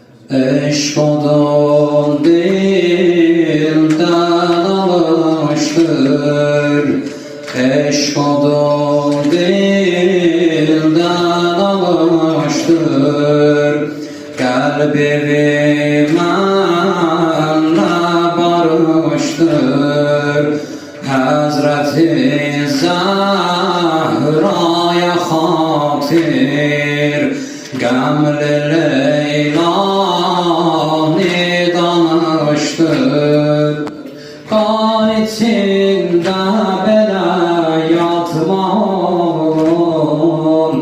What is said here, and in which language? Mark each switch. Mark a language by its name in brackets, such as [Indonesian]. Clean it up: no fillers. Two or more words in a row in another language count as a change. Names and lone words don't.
[Turkish] Eşk odun dilden alıştır, eşk odun dilden alıştır. [Azerbaijani] Kalbimi mənlə barıştır, Hazreti Zahra'ya xatir. Qəmli Leyla'ni danıştır, qan içində belə yatma oğlum,